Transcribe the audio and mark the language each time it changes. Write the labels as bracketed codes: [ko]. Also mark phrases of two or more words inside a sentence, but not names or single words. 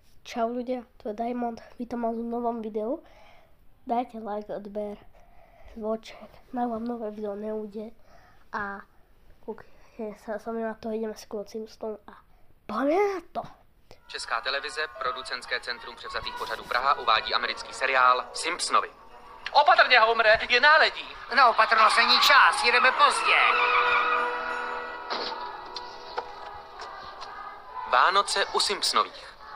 [sk] Čau ľudia, tu je Diamond, vítam vás v novom videu. Dajte like, odber, zvoček, na vám nové video neujde. A kúkajte sa so mnou na to, ideme s Simpsonom a poďme na to. [cs] Česká televize, producentské centrum převzatých pořadů Praha uvádí americký seriál Simpsonovi. Opatrně, Homere, je náledí. Na opatrnost není čas, jedeme pozdě. Vánoce u Simpsonových.